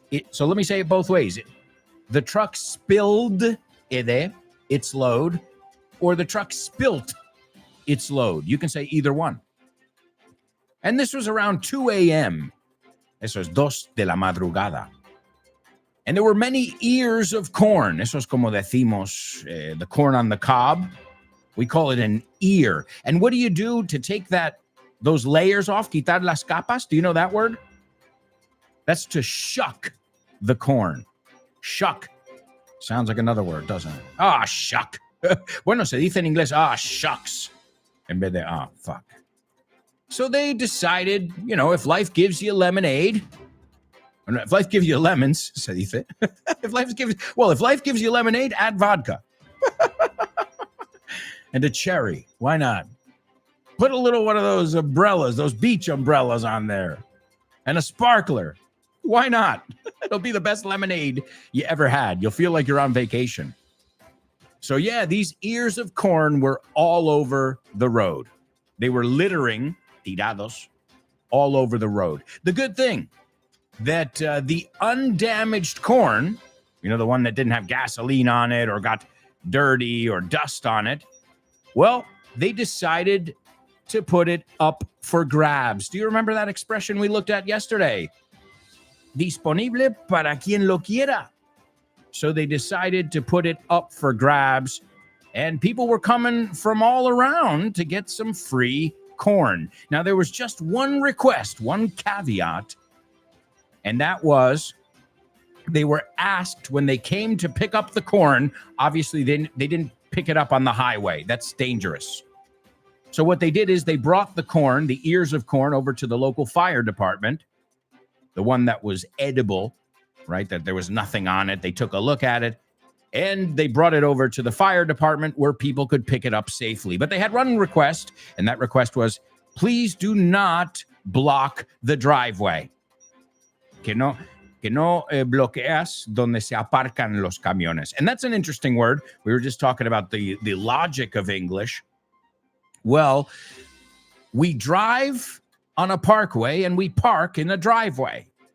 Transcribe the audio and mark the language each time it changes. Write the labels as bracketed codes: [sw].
[en] So let me say it both ways. The truck spilled its load, or the truck spilt its load. You can say either one. And this was around 2 a.m. [es] Eso es 2 de la madrugada. [en] And there were many ears of corn. [es] Eso es como decimos, [en] the corn on the cob. We call it an ear. And what do you do to take those layers off? [es] Quitar las capas. [en] Do you know that word? That's to shuck the corn. Shuck. Sounds like another word, doesn't it? Shuck. [es] Bueno, se dice en inglés, shucks. En vez de, [en] fuck. So they decided, if life gives you lemonade, if life gives you lemons, [es] se dice. [en] if life gives you lemonade, add vodka. And a cherry. Why not? Put a little one of those umbrellas, those beach umbrellas on there. And a sparkler. Why not? It'll be the best lemonade you ever had. You'll feel like you're on vacation. So yeah, these ears of corn were all over the road. They were littering, [es] tirados, [en] all over the road. The good thing, that the undamaged corn, you know, the one that didn't have gasoline on it or got dirty or dust on it, well, they decided to put it up for grabs. Do you remember that expression we looked at yesterday? [es] Disponible para quien lo quiera. [en] So they decided to put it up for grabs, and people were coming from all around to get some free corn. Now, there was just one request, one caveat, and that was they were asked when they came to pick up the corn. Obviously, they didn't pick it up on the highway. That's dangerous. So what they did is they brought the corn, the ears of corn, over to the local fire department, the one that was edible, right, that there was nothing on it. They took a look at it, and they brought it over to the fire department where people could pick it up safely. But they had one request, and that request was, please do not block the driveway. [es] Que no bloqueas donde se aparcan los camiones. [en] And that's an interesting word. We were just talking about the logic of English. Well, we drive on a parkway and we park in a driveway.